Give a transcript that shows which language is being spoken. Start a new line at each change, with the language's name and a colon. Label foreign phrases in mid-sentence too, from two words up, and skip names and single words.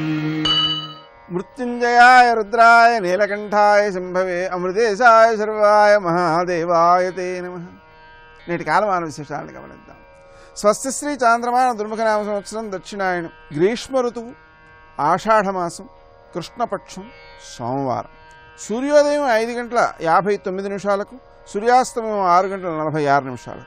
Sanskrit: मृत्युंजयाय रुद्राय नीलकंठाय शंभवे अमृतेशाय सर्वाय महादेवाय ते नमः।
Telugu: నేటి కాలమాన విశేషాలను గమనిద్దాం. స్వస్తి శ్రీ చాంద్రమాన దుర్ముఖనామ సంవత్సరం దక్షిణాయనం, గ్రీష్మ ఋతువు, ఆషాఢమాసం, కృష్ణపక్షం, సోమవారం. సూర్యోదయం 5:59 సూర్యాస్తమయం 6:46.